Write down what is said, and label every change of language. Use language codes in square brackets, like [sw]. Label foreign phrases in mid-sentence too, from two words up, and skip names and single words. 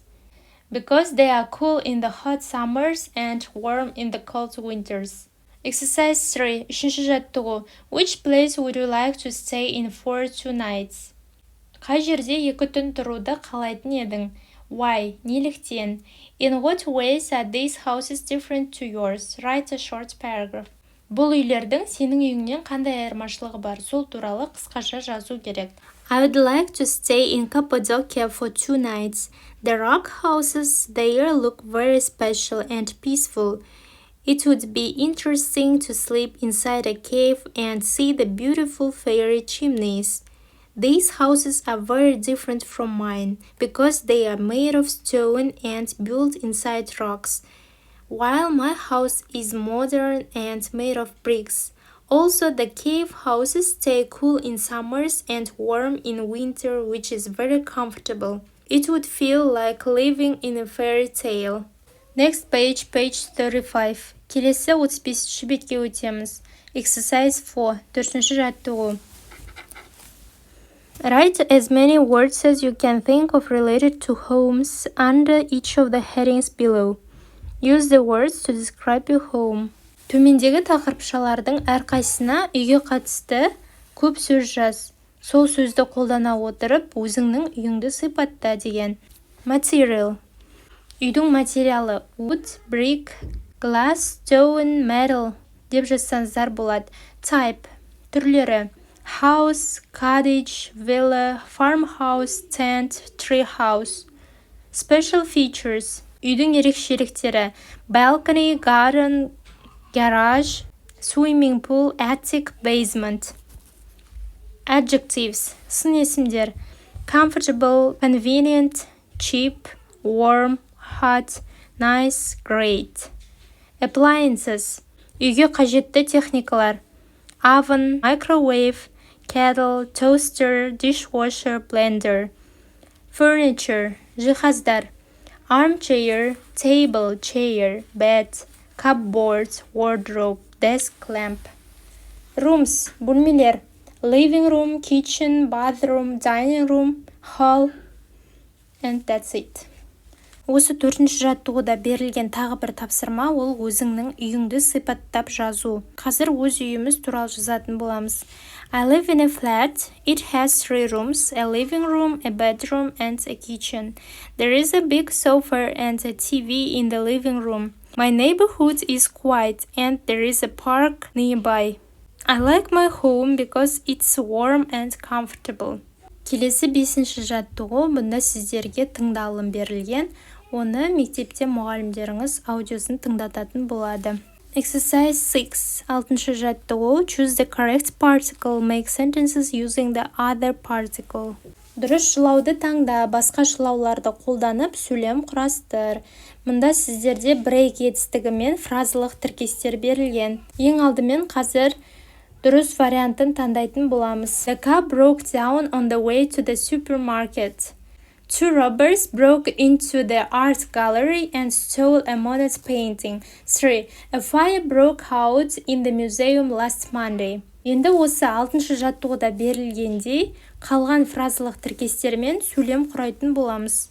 [en] Because they are cool in the hot summers and warm in the cold winters. Exercise 3. [kk] Үшінші жаттығу. [en] Which place would you like to stay in for 2 nights? [kk] Қай жерде 2 түн тұруды қалайтын едің? [en] Why? Неліктен? In what ways are these houses different to yours? Write a short paragraph. [kk] Бұл үйлердің сенің үйіңнен қандай айырмашылығы бар? Сол туралы қысқаша жазу керек. [en] I would like to stay in Cappadocia for 2 nights. The rock houses there look very special and peaceful. It would be interesting to sleep inside a cave and see the beautiful fairy chimneys. These houses are very different from mine because they are made of stone and built inside rocks, while my house is modern and made of bricks. Also, the cave houses stay cool in summers and warm in winter, which is very comfortable. It would feel like living in a fairy tale. Next page, page 35. [kk] Келесі 35-ші бетке өтеміз. [en] Exercise 4. [kk] 4-ші жаттығу. [en] Write as many words as you can think of related to homes under each of the headings below. Use the words to describe your home. [kk] Төмендегі тақырыпшалардың әрқайсына үйге қатысты көп сөз жаз. Сол сөзді қолдана отырып, өзіңнің үйіңді сипатта деген. [en] Material. [kk] Үйдің материалы [en] wood, brick, glass, stone, metal [kk] деп жазсаңыздар болады. [en] Type. Түрлері house, cottage, villa, farmhouse, tent, tree house. Special features. [kk] Үйдің ерекшеліктері [en] balcony, garden, garage, swimming pool, attic, basement. Adjectives. [kk] Сын есімдер [en] comfortable, convenient, cheap, warm, hot, nice, great. Appliances. [kk] Үйге қажетті техникалар [en] oven, microwave, kettle, toaster, dishwasher, blender. Furniture. Жиһаздар armchair, table, chair, bed, cupboard, wardrobe, desk, lamp. Rooms. Бөлмелер living room, kitchen, bathroom, dining room, hall, and that's it. [kk] Осы 4-ші жаттығуда берілген тағы бір тапсырма ол өзіңнің үйіңді сипаттап жазу. Қазір өз үйіміз туралы жазатын боламыз. [en] I live in a flat. It has 3 rooms, a living room, a bedroom, and a kitchen. There is a big sofa and a TV in the living room. My neighborhood is quiet and there is a park nearby. I like my home because it's warm and comfortable. [kk] Келесі 5-ші жаттығу, бұнда сіздерге тыңдалым берілген. Оны мектепте мұғалімдеріңіз аудиосын тыңдататын болады. [en] Exercise 6. [kk] 6-ші жаттығу. [en] Choose the correct particle. Make sentences using the other particle. [kk] Дұрыс жылауды таңда, басқа жылауларды қолданып сөйлем құрастыр. Мұнда сіздерде break етістігі мен фразалық тіркестер берілген. Ең алдымен қазір дұрыс вариантын таңдайтын боламыз. [en] The car broke down on the way to the supermarket. 2 robbers broke into the art gallery and stole a Monet painting. 3. A fire broke out in the museum last Monday. [kk] Енді осы 6-шы жаттығуда берілгендей, қалған фразалық тіркестермен сөйлем құрайтын боламыз.